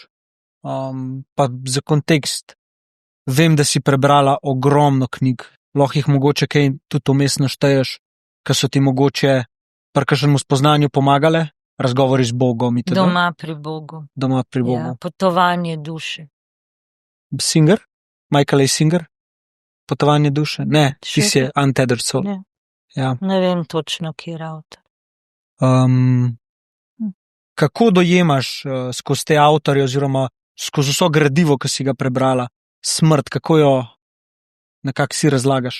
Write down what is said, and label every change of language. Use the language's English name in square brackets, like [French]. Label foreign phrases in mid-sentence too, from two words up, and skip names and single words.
[Slovenian] Pa za kontekst, vem, da si prebrala ogromno knjig, lahko jih mogoče kaj tudi vmes našteješ, ki so ti mogoče pri kakšnem spoznanju pomagale, razgovori z Bogom itd. Doma pri Bogu. Doma pri Bogu. Ja, potovanje duše. Singer? Michael A. Singer? Potovanje duše? Ne, ti si Untethered Soul. Ne. Ja. Ne vem točno, kje je avtor. Kako dojemaš skozi te avtorje oziroma skozi vso gradivo, ki si ga prebrala, smrt, kako jo nekako si razlagaš?